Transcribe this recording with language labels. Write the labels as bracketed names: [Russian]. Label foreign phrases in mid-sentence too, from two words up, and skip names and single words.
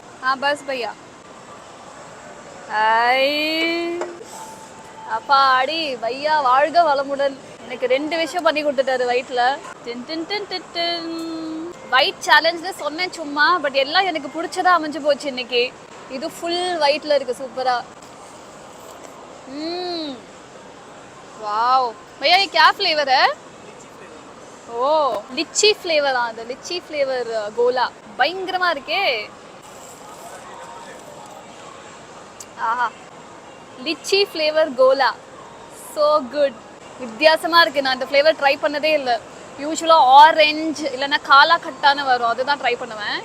[Tamil] பஸ் பையா. அப்பா அடி பையா, வாழ்க வளமுடன். எனக்கு 2 விஷயம் பண்ணி கொடுத்துட்டாரு வயிற்றுல. [English] white challenge [Tamil] சொன்னேன் சும்மா. பட் எல்லாம் எனக்கு பிடிச்சதா அமைஞ்சு போச்சு இன்னைக்கு. இது ஃபுல் ஒயிட்டில் இருக்குது, சூப்பராக. [Hindi] वाओ भैया, ये क्या फ्लेवर है? [English] Oh, lychee flavour. [Tamil] அந்த [English] lychee flavour cola [Tamil] பயங்கரமா இருக்கே. [English] Aha, lychee flavour cola so good. [Tamil] வித்தியாசமா இருக்கு. நான் இந்த ஃப்ளேவர் ட்ரை பண்ணதே இல்லை. யூஸ்வலாக ஆரஞ்சு இல்லைன்னா காலா கட்டான்னு வரும், அதுதான் ட்ரை பண்ணுவேன்.